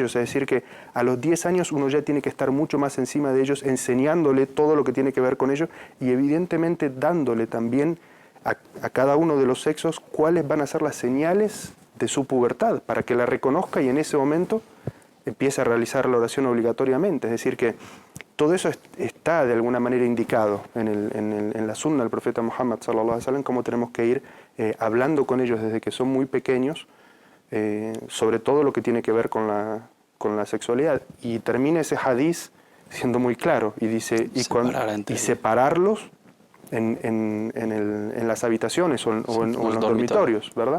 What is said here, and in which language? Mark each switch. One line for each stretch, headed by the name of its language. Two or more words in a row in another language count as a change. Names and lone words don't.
Spanish: Es decir, que a los 10 años uno ya tiene que estar mucho más encima de ellos, enseñándole todo lo que tiene que ver con ellos y evidentemente dándole también a cada uno de los sexos cuáles van a ser las señales de su pubertad, para que la reconozca y en ese momento empiece a realizar la oración obligatoriamente. Es decir, que todo eso está de alguna manera indicado en la sunna del profeta Muhammad
Arabic: صلى الله عليه وسلم,
Spanish: cómo tenemos que ir hablando con ellos desde que son muy pequeños, sobre todo lo que tiene que ver con la sexualidad. Y termina ese hadiz siendo muy claro y dice, y separarlos en las habitaciones o en los dormitorios, ¿verdad?